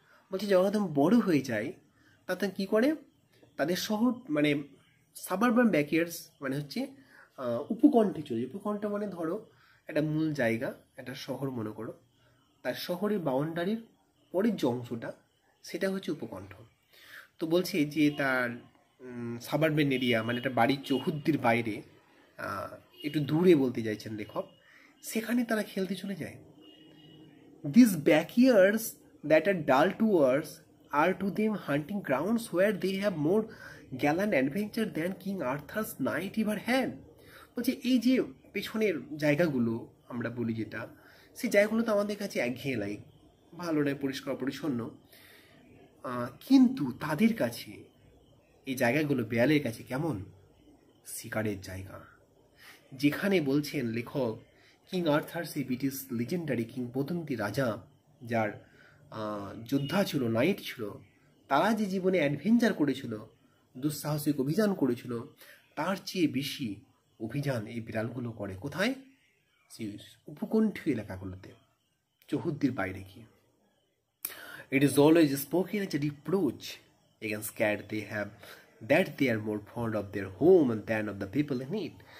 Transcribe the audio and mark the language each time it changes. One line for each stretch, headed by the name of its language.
Bangla: বলছে যখন বড় হয়ে যায় তাতে কি করে? তাদের শহর মানে
English: suburban backyards
Bangla: মানে হচ্ছে উপকণ্ঠে চলে। উপকণ্ঠ মানে ধরো একটা মূল জায়গা, একটা শহর মনে করো, তার শহরের বাউন্ডারির পরের যে অংশটা সেটা হচ্ছে উপকণ্ঠ। তো বলছে যে তার সাবারবেন এরিয়া মানে একটা বাড়ির চৌহদ্দির বাইরে, একটু দূরে বলতে চাইছেন লেখক, সেখানে তারা খেলতে চলে যায়।
English: These backyards that are dull to us are to them hunting grounds where they have more gallant adventure than King Arthur's knight ever had.
Bangla: বলছে এই যে পেছনের জায়গাগুলো আমরা বলি যেটা, সেই জায়গাগুলো তো আমাদের কাছে একঘেয়ে লাগে, ভালো নয়, পরিষ্কার পরিচ্ছন্ন, কিন্তু তাদের কাছে এই জায়গাগুলো বেড়ালের কাছে কেমন? শিকারের জায়গা। যেখানে বলছেন লেখক কিং আর্থার, সেই ব্রিটিশ লিজেন্ডারি কিংবদন্তি রাজা, যার যোদ্ধা ছিল, নাইট ছিল, তারা যে জীবনে অ্যাডভেঞ্চার করেছিল, দুঃসাহসিক অভিযান করেছিল, তার চেয়ে বেশি অভিযান এই বিড়ালগুলো করে কোথায়? সেই উপকণ্ঠীয় এলাকাগুলোতে, চৌহদ্দির বাইরে গিয়ে।
English: It is always spoken as a reproach against cat they have that they are more fond of their home than of the people in it.